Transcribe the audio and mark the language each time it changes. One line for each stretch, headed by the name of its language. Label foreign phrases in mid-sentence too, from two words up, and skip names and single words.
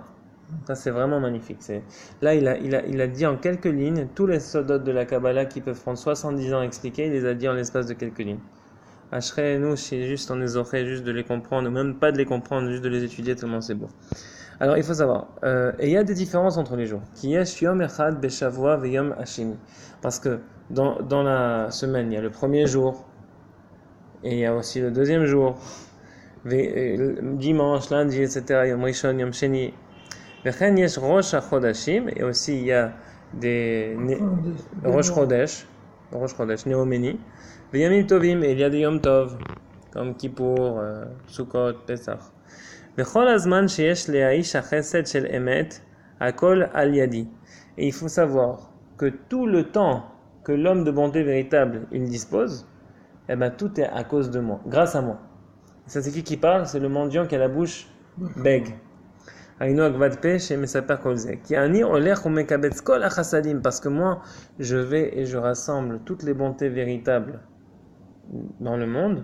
French: Ça, c'est vraiment magnifique. Là, il a dit en quelques lignes tous les sodotes de la Kabbalah qui peuvent prendre 70 ans à expliquer, il les a dit en l'espace de quelques lignes. Ashrei, nous, c'est juste on les aurait juste de les comprendre, ou même pas de les comprendre, juste de les étudier, tellement c'est beau. Alors, il faut savoir, et il y a des différences entre les jours.
Hebrew: כי יש יום אחד בשבוע ויום השני.
French: Parce que dans la semaine, il y a le premier jour, et il y a aussi le deuxième jour, dimanche, lundi, etc.
Hebrew: יום ראשון, יום שני. וכן יש ראש החודשים,
French: et aussi il y a des
Hebrew: ראש חודש,
French: néoménie.
Hebrew: וימים טובים,
French: et il y a des
Hebrew: יום טוב,
French: comme Kippour, Sukkot, Pesach.
Hebrew: וכל הזמן שיש לאיש החסד של אמת, הכל על ידי.
French: Et il faut savoir que tout le temps que l'homme de bonté véritable il dispose, tout est à cause de moi, grâce à moi. Et ça, c'est qui parle? C'est le mendiant qui a la bouche bègue. Parce que moi, je vais et je rassemble toutes les bontés véritables dans le monde.